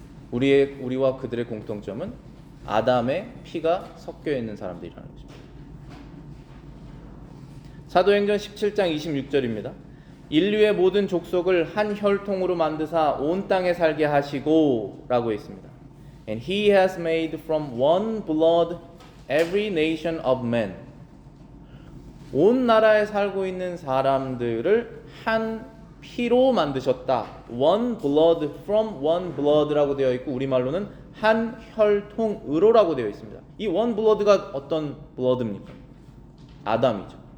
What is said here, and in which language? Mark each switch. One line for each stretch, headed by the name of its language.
Korean: 우리와 그들의 공통점은 아담의 피가 섞여 있는 사람들이라는 것입니다. 사도행전 17장 26절입니다. 인류의 모든 족속을 한 혈통으로 만드사 온 땅에 살게 하시고 라고 했습니다.
English: And he has made from one blood every nation of men.
Korean: 온 나라에 살고 있는 사람들을 한 피로 만드셨다.
English: One blood from one blood
Korean: 라고 되어 있고 우리말로는 한 혈통으로라고 되어 있습니다. 이 one blood가 어떤 blood입니까? 아담이죠.